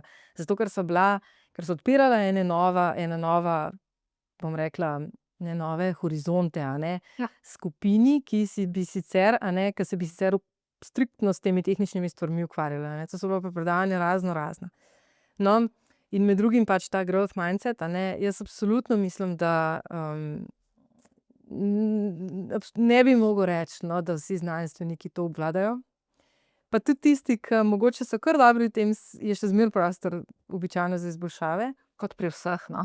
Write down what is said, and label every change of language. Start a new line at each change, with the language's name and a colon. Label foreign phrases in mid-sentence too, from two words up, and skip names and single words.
Slovenian: Zato ker so odpirala ena nova, bom rekla, ne, nove horizonte, a ne, Ja. skupini, ki bi sicer, a ne, ke se bi sicer striktno s temi tehničnimi stvarmi ukvarjala, a ne. To so bila pa predavanja raznorazna. No, in med drugim pač ta
English: growth mindset,
Slovenian: a ne, jaz absolutno mislim, da, ne bi mogel reči, no, da vsi znanstveniki to obvladajo. Pa tudi tisti, ke mogoče so kar dobri v tem, je še zmeraj prostor običajno za izboljšave. Kot pri vseh, no.